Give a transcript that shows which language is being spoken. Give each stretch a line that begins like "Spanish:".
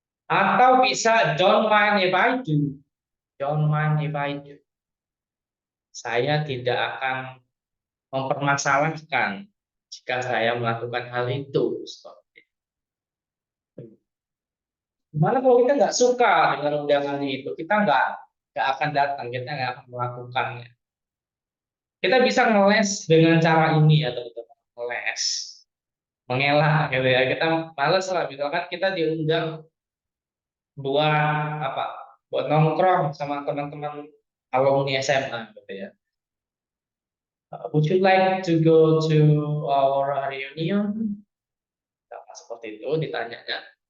Indonesian: Atau bisa
English: don't mind if I do. Don't mind if I do.
Indonesian: Saya tidak akan mempermasalahkan jika saya melakukan hal itu. Gimana kalau kita nggak suka dengan undangan itu, kita nggak akan datang, kita nggak akan melakukannya. Kita bisa ngeles dengan cara ini ya teman-teman, ngeles, mengelak gitu ya. Kita males lah, misalkan kita diundang buat apa? Buat nongkrong sama teman-teman alumni SMA gitu ya.
English: Would you like to go to our reunion?
Indonesian: Nah, seperti itu ditanyanya.